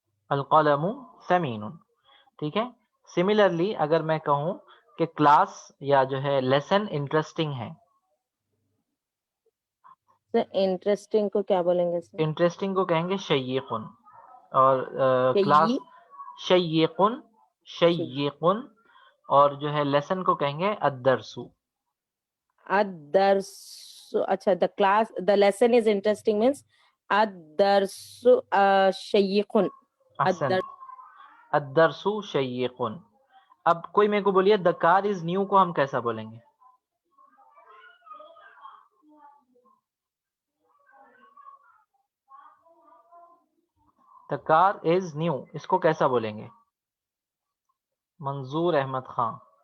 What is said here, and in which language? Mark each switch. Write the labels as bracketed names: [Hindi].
[Arabic] القلم ثمین. [Urdu] ٹھیک ہے. سملرلی اگر میں کہوں کہ کلاس یا جو ہے لیسن انٹرسٹنگ ہے، انٹرسٹنگ کو کیا بولیں گے سر؟ انٹرسٹنگ کو کہیں گے شیقن. اور کلاس شیقن، شیقن. اور جو ہے لیسن کو کہیں گے الدرس. الدرس. [English] اچھا، the class, the lesson is interesting means [Arabic] الدرس شیقن. الدرس شیقن. [Urdu] اب کوئی میرے کو بولیے [English] the car is new [Urdu] کو ہم کیسا بولیں گے؟ the car is new اس کو کیسا بولیں گے؟ منظور احمد خان.